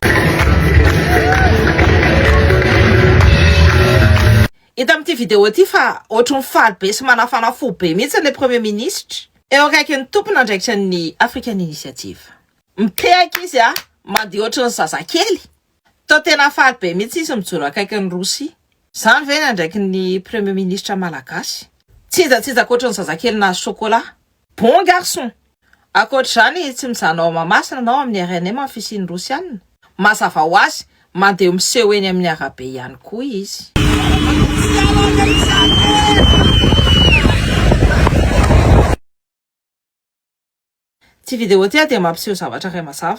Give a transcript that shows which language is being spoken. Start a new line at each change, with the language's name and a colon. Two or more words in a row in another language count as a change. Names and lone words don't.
Malagasy: Hita amin'ity video ity fa ohatry ny faly be sy manafana fo be mihitsy le
French: premier ministre.
Malagasy: Eo akaiky ny tompony andraikitra ny African Initiative. Mipehaka izy mandeha ohatry ny zazakely. Tao tena faly be mihitsy izy mijoro akaiky ny Rosia. Zany ve nandraiky ny
French: premier ministre
Malagasy: malagasy. Tsijatsijaka ohatry ny zazakely na chocolat.
French: Bon garçon.
Malagasy: Akoatr'izany tsy mijana ao Mahamasina nao amin'ny RNM amin'ny fisian'ny Rosiana. Mazava ho azy mandeha miseho eny amin'ny arabe ihany koa izy. Ty video ty dia mampiseho zavatra iray mazava.